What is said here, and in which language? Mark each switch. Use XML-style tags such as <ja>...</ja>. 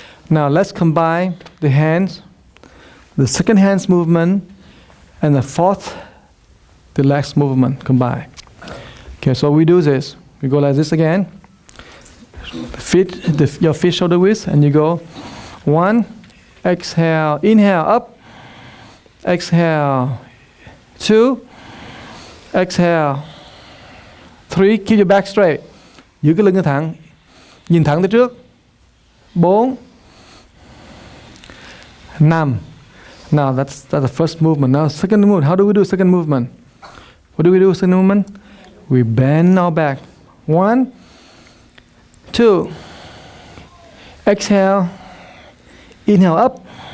<en>Now let's combine the hands, the second hand's movement, and the fourth, the legs movement combined. Okay, so we do this. We go like this again. Your feet shoulder width, and you go 1, exhale, inhale, up, exhale, 2, exhale, 3, keep your back straight.</en> <vi>Giữ cái lưng thẳng, nhìn thẳng tới trước.</vi> <en>4, 5. Now that's the first movement. Now second movement. How do we do second movement? What do we do second movement? We bend our back. 1, 2. Exhale. Inhale up.</en>